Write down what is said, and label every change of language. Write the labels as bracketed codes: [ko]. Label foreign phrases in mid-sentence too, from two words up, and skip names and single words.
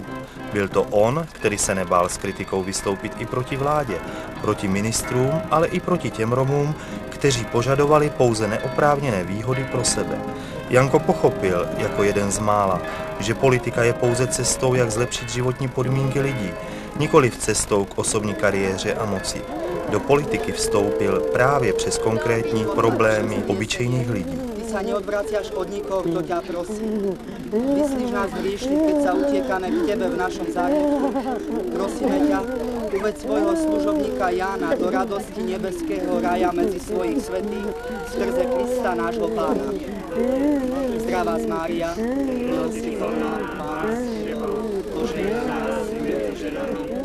[cs] Byl to on, který se nebál s kritikou vystoupit i proti vládě, proti ministrům, ale i proti těm Romům, kteří požadovali pouze neoprávněné výhody pro sebe. Janko pochopil, jako jeden z mála, že politika je pouze cestou, jak zlepšit životní podmínky lidí, nikoliv cestou k osobní kariéře a moci. Do politiky vstoupil právě přes konkrétní problémy obyčejných lidí. [sk] Ty sa neodvraciaš od nikoho, kto ťa prosí. Myslíš nás hriešných, keď sa utiekame k tebe v našom záhytku. Prosíme ťa, uveď svojho služobníka Jána do radosti nebeského raja medzi svojich svätých skrze Krista nášho Pána. Zdravá z Mária, milosť plná, Pán s tebou, požehnaná si medzi ženami.